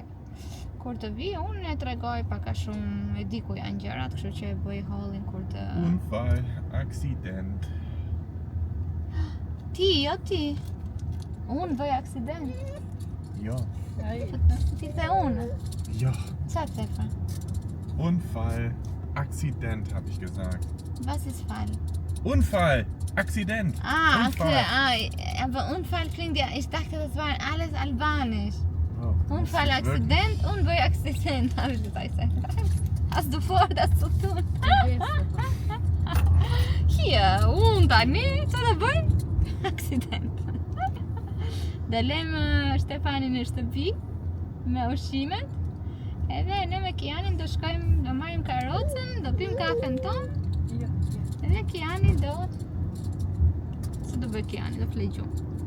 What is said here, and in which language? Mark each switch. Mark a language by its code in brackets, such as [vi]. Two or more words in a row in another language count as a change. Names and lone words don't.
[sq] Kur të vi, unë e tregoj pak a shumë, e di ku janë gjërat, kështu që e bëj hollin kur të... [de] Unfall, aksident. [sq] Ti. Unë bëj aksident. Ja. Ti the unë. Ja. Qa të thefa? [de] Unfall, Akzident, habe ich gesagt. Was ist Fall? Unfall, Akzident. Okay. Aber Unfall klingt ja, ich dachte, das war alles albanisch. Oh, Unfall, Akzident und bei Akzident, habe ich gesagt. Hast du vor, das zu tun? Hier, und [sq] tani, që do bëjmë? Aksident. Dhe lejmë Shtefanin në shtëpi me ushqimet. Edhe ne me Kianin do shkojmë, do marrim karrocën, do pim kafen ton. Edhe Kiani do... Se do bëj Kiani, do flej gjumë.